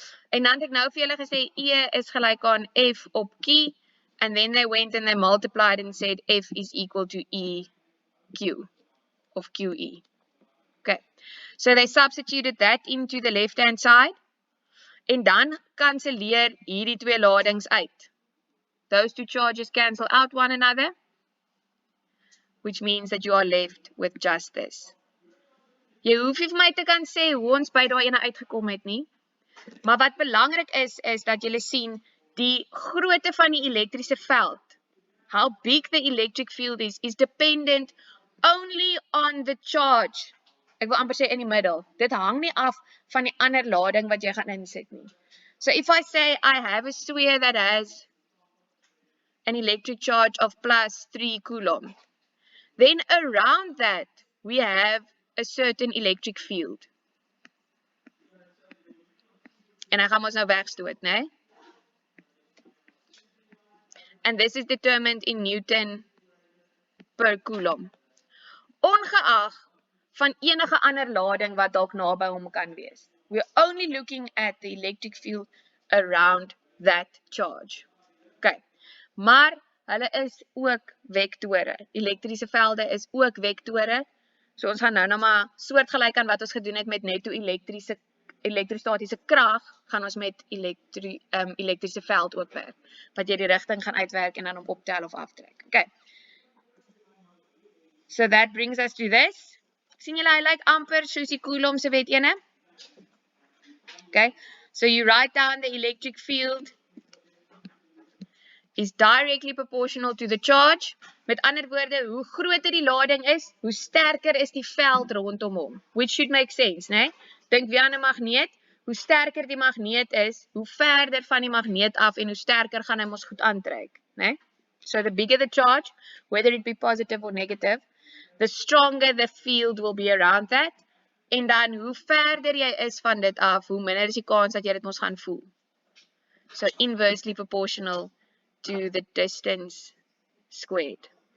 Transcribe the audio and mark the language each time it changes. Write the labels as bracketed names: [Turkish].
[Afrikaans] En dan het ek nou vir julle gesê E is gelyk aan F op Q, [English] and then they went and they multiplied and said F is equal to EQ of QE. Okay. So they substituted that into the left-hand side. [Afrikaans] En dan kanselleer hierdie twee ladings uit. [English] Those two charges cancel out one another, which means that you are left with just this. [Afrikaans] Jy hoef nie vir my te kan sê hoe ons by daai ene uitgekom het nie. Maar wat belangrik is dat julle sien die grootte van die elektriese veld, [English] how big the electric field is dependent only on the charge. [Afrikaans] Ek wil amper sê in die middel. Dit hang nie af van die ander lading wat jy gaan insit nie. [English] So if I say I have a sphere that has an electric charge of plus 3 coulomb, then around that we have a certain electric field. [Afrikaans] En hy gaan ons nou wegstoot, né? [English] And this is determined in Newton per coulomb. [Afrikaans] Ongeag van enige ander lading wat dalk naby hom kan wees. [English] We're only looking at the electric field around that charge. [Afrikaans] Okay. Maar hulle is ook vektore. Elektriese velde is ook vektore. So ons gaan nou maar soortgelyk aan wat ons gedoen het met netto elektrostatiese krag, gaan ons met elektriese veld ook werk. Wat jy die rigting gaan uitwerk en dan op optel of aftrek. [English] Okay. So that brings us to this. [Afrikaans] Sien julle hy lyk amper soos die Coulomb se wet ene? Okay. [English] So you write down the electric field is directly proportional to the charge. [Afrikaans] Met ander woorde, hoe groter die lading is, hoe sterker is die veld rondom hom. [English] Which should make sense, né? [Afrikaans] Dink weer aan 'n magneet, hoe sterker die magneet is, hoe verder van die magneet af en hoe sterker gaan hy mos goed aantrek, né? [English] So the bigger the charge, whether it be positive or negative, the stronger the field will be around that. [Afrikaans] En dan hoe verder jy is van dit af, hoe minder is die kans dat jy dit mos gaan voel. [English] So inversely proportional to the distance squared.